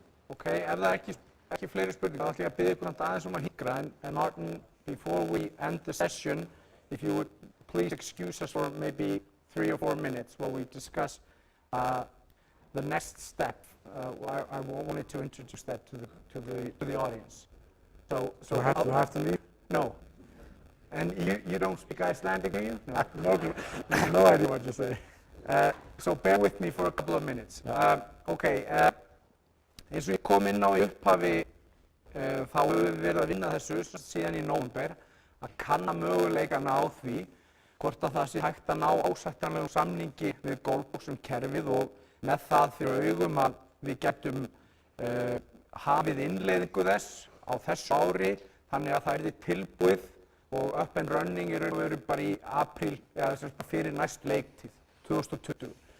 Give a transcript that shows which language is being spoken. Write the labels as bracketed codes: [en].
[is] Ok, ef það ekki fleiri spurningar, þá ætla ég að biðja ykkur aðeins að hikra. [en] And Martin, before we end the session, if you would please excuse us for maybe 3 or 4 minutes while we discuss the next step. I wanted to introduce that to the audience. So Do I have to leave? No. And you don't speak Icelandic, do you? No, no idea what you say. So bear with me for a couple of minutes. [is] Eins og ég kom inn á í upphafi, þá hefur við verið að vinna þessu síðan í nóvember, að kanna möguleikana á því hvort að það sé hægt að ná ásættanlegum samningi við Golfbox kerfið, og með það fyrir augum að við getum hafið innleiðingu þess á þessu ári, þannig að það yrði tilbúið og [en] up and running [is] í raun og veru bara í apríl, eða fyrir næst leiktíð 2020.